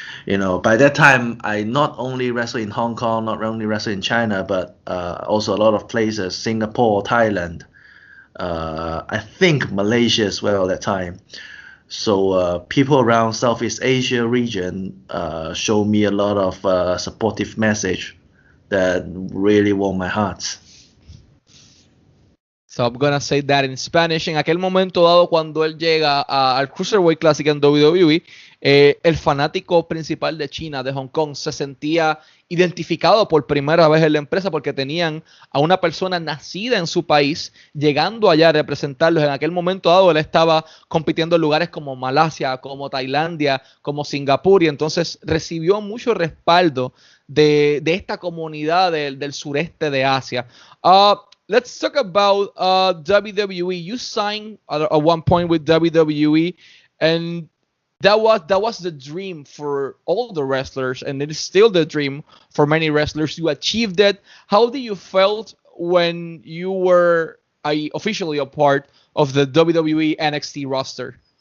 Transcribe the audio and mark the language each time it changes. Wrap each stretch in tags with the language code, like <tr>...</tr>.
<en>By that time, I not only wrestle in Hong Kong, not only wrestle in China, but also a lot of places, Singapore, Thailand, I think Malaysia as well at that time. So people around Southeast Asia region show me a lot of supportive message that really warm my heart. So I'm gonna say that in Spanish.</en> <es>En aquel momento dado, cuando él llega al Cruiserweight Classic en WWE, el fanático principal de China, de Hong Kong, se sentía identificado por primera vez en la empresa porque tenían a una persona nacida en su país llegando allá a representarlos. En aquel momento dado, él estaba compitiendo en lugares como Malasia, como Tailandia, como Singapur, y entonces recibió mucho respaldo de esta comunidad del sureste de Asia.</es> <en>Let's talk about WWE. You signed at one point with WWE, and that was the dream for all the wrestlers, and it is still the dream for many wrestlers. You achieved it. How did you felt when you were officially a part of the WWE NXT roster?</en>